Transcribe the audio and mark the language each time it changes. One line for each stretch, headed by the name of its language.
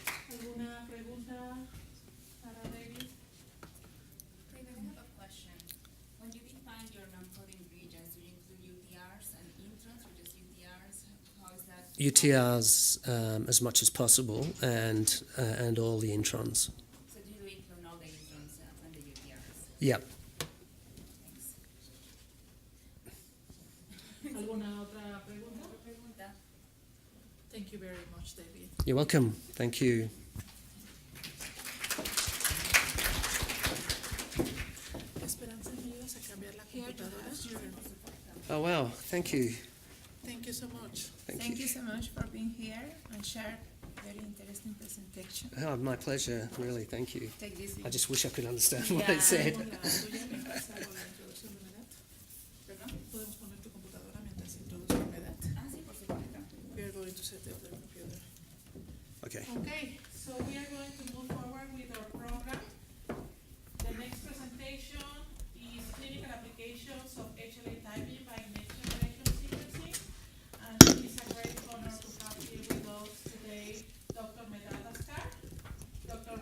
Spanish: ¿Alguna pregunta para David?
English: David, I have a question. When you define your non-coding regions, do you include UTRs and introns or just UTRs? How is that? UTRs as much as possible, and all the introns. So do you include all the introns and the UTRs? Yep. Thanks.
Spanish: ¿Alguna otra pregunta? Otra pregunta.
English: Thank you very much, David. You're welcome. Thank you.
Spanish: Esperanza, ¿me ayudas a cambiar la computadora?
English: Oh, wow. Thank you. Thank you so much. Thank you. Thank you so much for being here and share very interesting presentation. Oh, my pleasure. Really, thank you. Take this. I just wish I could understand what Yeah. it said.
Spanish: Hola, ¿tú ya mientras hago la introducción de Medat? Perdón? ¿Podemos poner tu computadora mientras introduzco Medat? Ah, sí, por supuesto.
English: We are going to set up the computer. Okay. Okay, so we are going to move forward with our program. The next presentation is clinical applications of HLA typing by next generation sequencing. And it is a great honor to have here with us today Dr. Medad Askar. Dr.